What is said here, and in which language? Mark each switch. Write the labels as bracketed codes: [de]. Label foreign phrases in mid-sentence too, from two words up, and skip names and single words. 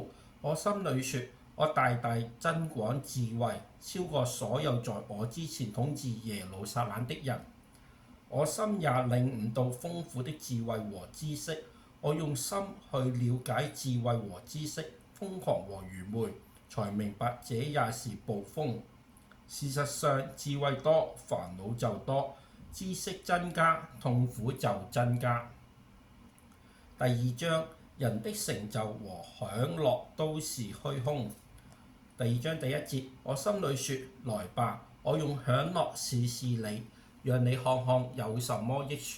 [zh] 我心裡說，我大大增廣智慧，超過所有在我之前統治耶路撒冷的人。我心也領悟到豐富的智慧和知識。我用心去了解智慧和知識，瘋狂和愚昧，才明白這也是捕風。事實上，智慧多，煩惱就多；知識增加，痛苦就增加。第2章，人的成就和享樂都是虛空。第2章第1節，我心裡說：來吧，我用享樂試試你，讓你看看有什麼益處。